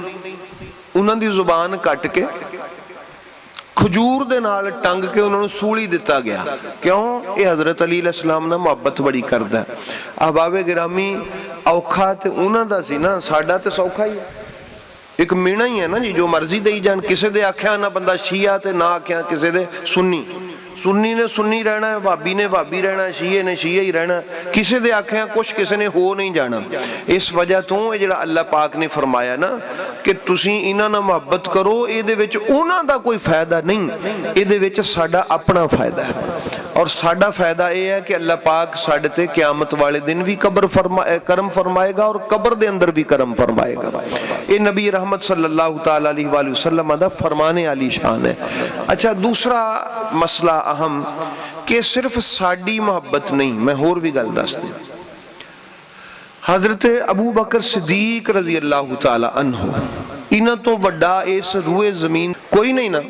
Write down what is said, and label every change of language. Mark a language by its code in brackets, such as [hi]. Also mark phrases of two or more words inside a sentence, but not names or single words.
[pa] ਉਹਨਾਂ ਦੀ ਜ਼ੁਬਾਨ ਕੱਟ ਕੇ ਖਜੂਰ ਦੇ ਨਾਲ ਟੰਗ ਕੇ ਉਹਨਾਂ ਨੂੰ ਸੂਲੀ ਦਿੱਤਾ ਗਿਆ। ਕਿਉਂ? ਇਹ ਹਜ਼ਰਤ ਅਲੀ अलैहिस्सलाम ਨਾਲ ਮੁਹੱਬਤ ਬੜੀ ਕਰਦਾ। ਅਹਬਾਬੇ ਗਿਰਾਮੀ ਔਖਾ ਤੇ ਉਹਨਾਂ ਦਾ ਸੀ ਨਾ, ਸਾਡਾ ਤੇ ਸੌਖਾ ਹੀ ਹੈ। ਇੱਕ ਮੀਣਾ ਹੀ ਹੈ ਨਾ ਜੀ, ਜੋ ਮਰਜ਼ੀ ਦੇਈ ਜਾਣ। ਕਿਸੇ ਦੇ ਆਖਿਆ ਨਾ ਬੰਦਾ ਸ਼ੀਆ ਤੇ ਨਾ ਆਖਿਆ ਕਿਸੇ ਦੇ ਸੁन्नी। ਸੁੰਨੀ ਨੇ ਸੁੰਨੀ ਰਹਿਣਾ ਹੈ, ਭਾਭੀ ਨੇ ਭਾਭੀ ਰਹਿਣਾ, ਸ਼ੀਏ ਨੇ ਸ਼ੀਏ ਹੀ ਰਹਿਣਾ। ਕਿਸੇ ਦੇ ਆਖਿਆ ਕੁਝ ਕਿਸੇ ਨੇ ਹੋ ਨਹੀਂ ਜਾਣਾ। ਇਸ ਵਜ੍ਹਾ ਤੋਂ ਇਹ ਜਿਹੜਾ ਅੱਲ੍ਹਾ ਪਾਕ ਨੇ ਫ਼ਰਮਾਇਆ ਨਾ ਕਿ ਤੁਸੀਂ ਇਨ੍ਹਾਂ ਨਾਲ ਮੁਹੱਬਤ ਕਰੋ, ਇਹਦੇ ਵਿੱਚ ਉਨ੍ਹਾਂ ਦਾ ਕੋਈ ਫ਼ਾਇਦਾ ਨਹੀਂ, ਇਹਦੇ ਵਿੱਚ ਸਾਡਾ ਆਪਣਾ ਫ਼ਾਇਦਾ ਹੈ। ਔਰ ਸਾਡਾ ਫ਼ਾਇਦਾ ਇਹ ਹੈ ਕਿ ਅੱਲ੍ਹਾ ਪਾਕ ਸਾਡੇ ਤੇ ਕ਼ਿਆਮਤ ਵਾਲੇ ਦਿਨ ਵੀ ਕਰਮ ਫ਼ਰਮਾਏਗਾ ਔਰ ਕਬਰ ਦੇ ਅੰਦਰ ਵੀ ਕਰਮ ਫ਼ਰਮਾਏਗਾ। ਇਹ ਨਬੀ ਰਹਿਮਤ [ar] صلى الله تعالى عليه وسلم [pa] ਦਾ ਫ਼ਰਮਾਨੇ ਆਲੀ ਸ਼ਾਨ ਹੈ। ਅੱਛਾ, ਦੂਸਰਾ ਮਸਲਾ ਅਹਿਮ ਕਿ ਸਿਰਫ਼ ਸਾਡੀ ਮੁਹੱਬਤ ਨਹੀਂ, ਮੈਂ ਹੋਰ ਵੀ ਗੱਲ ਦੱਸ ਦੇ। ਹਜ਼ਰਤ ਅਬੂ ਬਕਰ ਸਿੱਦੀਕ [ar] رضي الله تعالى عنه, [pa] ਇਨ੍ਹਾਂ ਤੋਂ ਵੱਡਾ ਇਸ ਰੂਏ ਜ਼ਮੀਨ ਕੋਈ ਨਹੀਂ ਨਾ।